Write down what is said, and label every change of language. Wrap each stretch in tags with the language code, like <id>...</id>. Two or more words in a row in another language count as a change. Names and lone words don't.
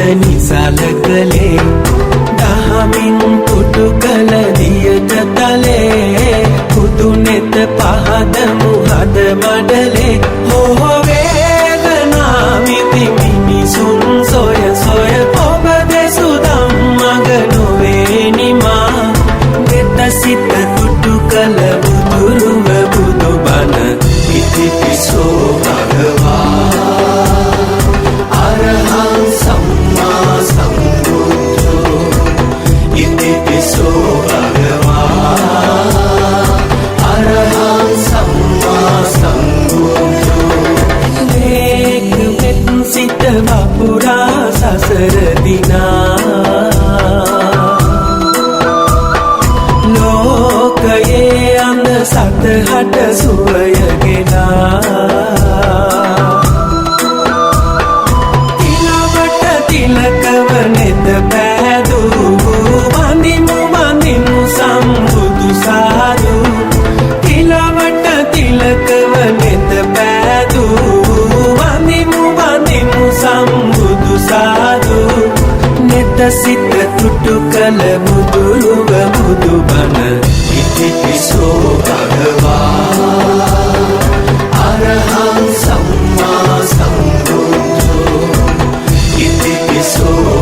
<si>නිසල කළේ දහමින් පුටු කළ දියට තලේ පුදු නෙත පහද මුහද මඩලේ හෝ වේදනා විඳි මිනිසුන් සොය සොය ඔබ දෙසු ධම්මග නොවේ නිමා නෙත සිත තුටු කළ බුදුරුව බුදුබණ ඉතිපිසෝ</si> <pi>භගවා අරහං සම්මා සම්බුද්ධෝ ඉතිපිසෝ භගවා අරහං සම්මා සම්බුද්ධෝ</pi> <si>ලේක වෙත් සිත වපුරා සසර දිනා ලෝකයේ අන්ද සතහට සුවයගෙනා තිලවට තිලකව නෙත පෑදු වඳිමු වඳිමු සම්බුදු සාදු තිලවට තිලකව නෙත පෑදු වඳිමු වඳිමු සම්බුදු සාදු නෙත සිත තුටු කළ බුදුරුව බුදුබණ</si> <pi>ඉතිපිසෝ භගවා අරහං සම්මා සම්බුද්ධෝ ඉතිපිසෝ</pi>